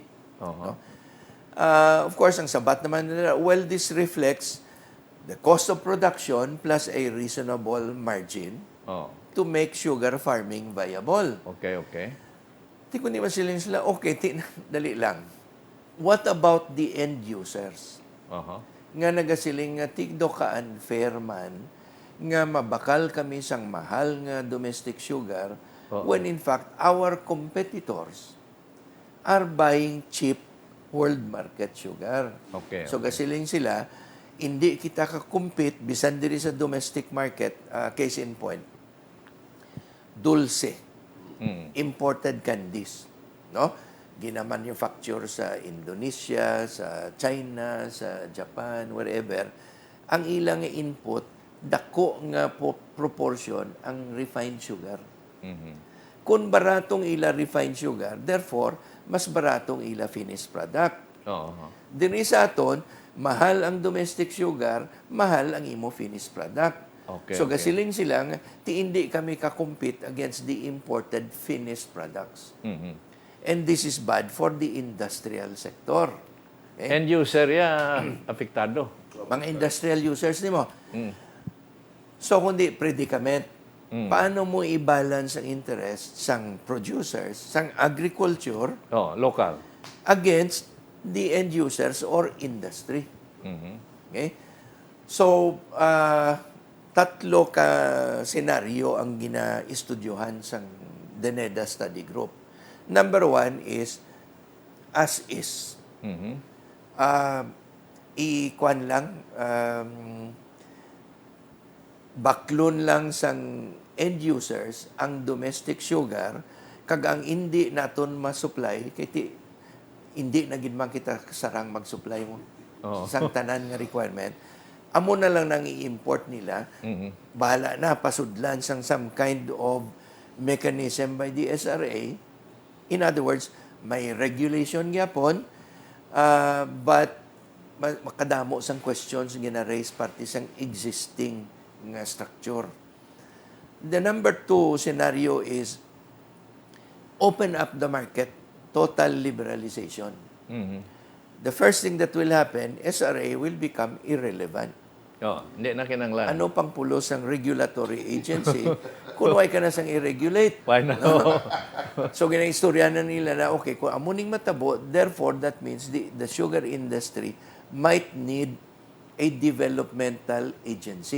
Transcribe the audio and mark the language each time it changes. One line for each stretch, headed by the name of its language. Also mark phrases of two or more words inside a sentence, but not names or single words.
English: Oho. Of course,
Hiligaynon: ang sabat naman nila,
English: well, this reflects the cost of production plus a reasonable margin Oh. to make sugar farming viable. Okay, okay.
Hiligaynon: Di ko naman sila, okay, dali lang.
English: What about the end users? Oho.
Hiligaynon: Nga nagasiling nga tigdo ka unfair man, nga mabakal kami sang mahal nga domestic sugar,
English: when in fact, our competitors are buying cheap world market sugar. Okay,
Hiligaynon: So gasiling sila, hindi kita ka-compete bisan diri sa
English: domestic market, case in point,
Hiligaynon: dulce.
English: Imported candies, no?
Hiligaynon: Gina-manufacture sa Indonesia, sa China, sa Japan, wherever. Ang ilang input, dako nga proportion ang
English: refined sugar.
Hiligaynon: Kung baratong ila
English: refined sugar,
Hiligaynon: therefore, mas baratong ila
English: finished product. Oho.
Hiligaynon: Diri sa aton, mahal ang
English: domestic sugar,
Hiligaynon: mahal ang imo
English: finished product. Okay, So okay.
Hiligaynon: gasiling sila nga, ti hindi kami ka-compete
English: against the imported finished products. And this is bad for the industrial sector. Okay? End user
Hiligaynon: ya apektado. Mga
English: industrial users
Hiligaynon: nimo. So kundi predicament. Paano mo i-balance ang interest sang producers, sang agriculture
English: Oh, local. against the end users or industry? Okay? So,
Hiligaynon: tatlo ka senaryo ang gina-estudyohan sa DENEDA study group.
English: Number one is as is.
Hiligaynon: Ikuan lang, baklon lang sang
English: end users
Hiligaynon: ang
English: domestic sugar
Hiligaynon: kag ang hindi naton ma-supply kay hindi na gid man kita sarang mag-supply mo sang tanan nga requirement. Amo na lang nang i-import nila. Bahala na pasudlan sang
English: some kind of mechanism by the SRA. In other words,
Hiligaynon: may regulation gyapon, but makadamo sang questions gina-raise parte sang existing nga structure.
English: The number 2 scenario is open up the market, total liberalization. The first thing that will happen, SRA will become irrelevant.
Hiligaynon: Hindi na kinanglan. Ano pang pulos ang regulatory agency kung why ka na sang i-regulate? Why na? So, ginaistorya na nila na, okay, kung amuning matabo,
English: therefore, that means the sugar industry might need a developmental agency.